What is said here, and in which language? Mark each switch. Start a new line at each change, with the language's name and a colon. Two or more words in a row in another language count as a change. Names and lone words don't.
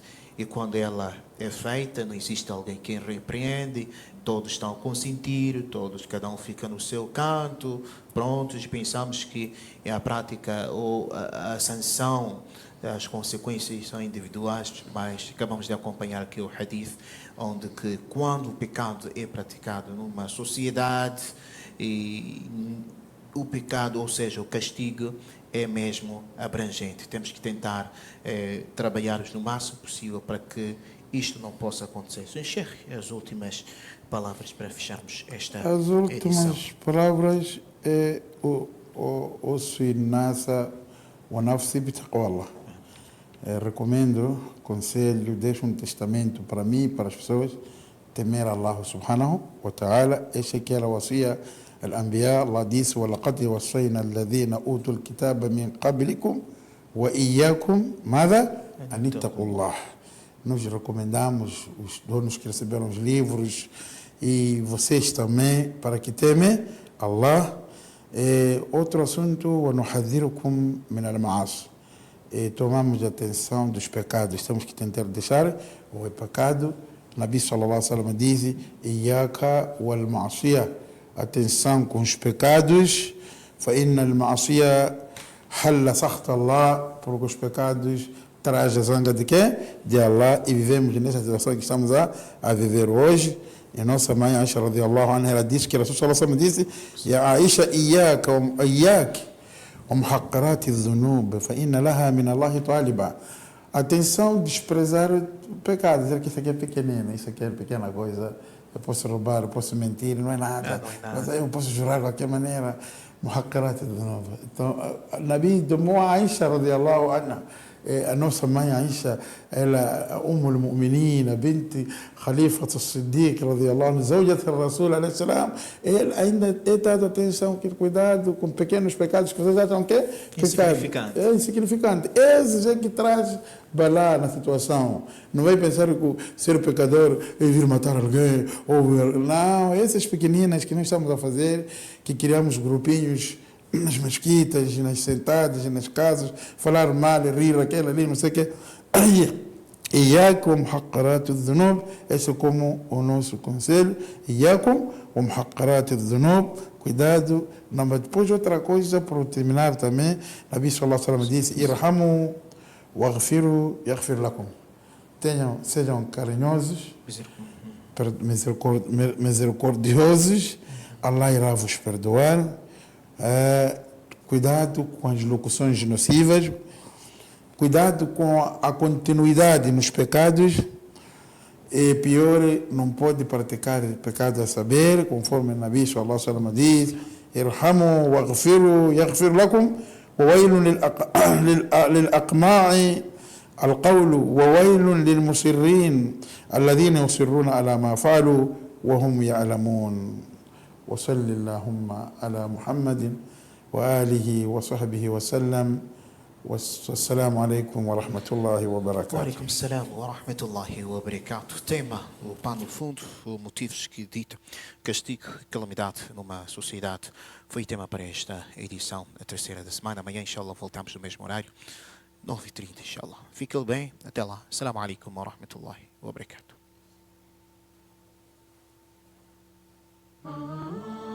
Portuguese: E quando ela é feita, não existe alguém que repreende, todos estão a consentir, cada um fica no seu canto, prontos, pensamos que é a prática ou a sanção, as consequências são individuais, mas acabamos de acompanhar aqui o hadith, onde que quando o pecado é praticado numa sociedade, e o pecado, ou seja, o castigo, é mesmo abrangente. Temos que tentar trabalhar no máximo possível para que isto não possa acontecer. Sheikh, as últimas palavras para fecharmos esta edição. As últimas palavras é o
Arabic: نصا ونفسي بتقوى الله.
Portuguese: Recomendo, conselho, deixo um testamento para mim e para as pessoas, temer
Arabic: الله سبحانه وتعالى.
Portuguese: Essa que era a
Arabic: وصية الأنبياء. الله ديس ولقد وصينا الذين أوتوا الكتاب من قبلكم وإياكم ماذا؟ أن اتقوا الله.
Portuguese: Nós recomendamos os donos que receberam os livros e vocês também para que temem Allah. Outro assunto,
Arabic: ونحذركم من المعاصي.
Portuguese: Tomamos atenção dos pecados, temos que tentar deixar o pecado.
Arabic: نبي صلى الله عليه وسلم
Portuguese: diz:
Arabic: إياك والمعصية.
Portuguese: Atenção com os pecados.
Arabic: فإن المعصية حلا سخط الله,
Portuguese: porque os pecados traz a zanga de quem? De Allah, e vivemos nessa situação que estamos a viver hoje. E nossa mãe Aisha
Arabic: رضي الله عنها,
Portuguese: ela disse que
Arabic: رسول صلى الله عليه وسلم
Portuguese: disse:
Arabic: يا عائشة إياك ومحقرات الذنوب فإن لها من الله طالبا.
Portuguese: Atenção, desprezar o pecado, dizer que isso aqui é pequenino, isso aqui é pequena coisa, eu posso roubar, eu posso mentir, não é nada, mas eu posso jurar de qualquer maneira.
Arabic: محقرات الذنوب.
Portuguese: Então, Nabi tomou a Aisha
Arabic: رضي الله عنها.
Portuguese: A nossa mãe Aisha, ela
Arabic: أم المؤمنين بنت خليفة الصديق رضي الله عنه زوجة الرسول عليه السلام,
Portuguese: ele ainda é dado atenção, que cuidado com pequenos pecados que vocês acham que é insignificante. É insignificante. Esse é que traz balá na situação. Não vai pensar que ser pecador é vir matar alguém, ou não, essas pequeninas que nós estamos a fazer, que criamos grupinhos nas mesquitas, nas sentadas, nas casas, falar mal, rir, aquela ali, não sei o quê.
Arabic: إياكم ومحقرات الذنوب,
Portuguese: esse é como o nosso conselho.
Arabic: إياكم ومحقرات الذنوب,
Portuguese: cuidado. Mas depois outra coisa, para terminar também,
Arabic: نبي صلى الله عليه وسلم
Portuguese: disse:
Arabic: ارحموا واغفروا يغفر لكم.
Portuguese: Sejam carinhosos, misericordiosos,
Arabic: Allah irá vos perdoar.
Portuguese: Cuidado com as locuções nocivas, cuidado com a continuidade nos pecados, e pior, não pode praticar pecado a saber, conforme o
Arabic: نبي صلى الله عليه وسلم
Portuguese: diz:
Arabic: ارحموا واغفروا يغفر لكم وويل للأقماع القول وويل للمصرين الذين يصرون على ما فعلوا وهم يعلمون. وصل اللهم على محمد وآله وصحبه وسلم والسلام عليكم ورحمة الله وبركاته. وعليكم السلام ورحمة الله وبركاته.
Portuguese: Tema, o pano fundo, os motivos que dita castigo e calamidade numa sociedade, foi tema para esta edição, a terceira da semana. Amanhã, inshallah, voltamos no mesmo horário, 9h30, inshallah. Fique bem, até lá.
Arabic: السلام عليكم ورحمة الله وبركاته.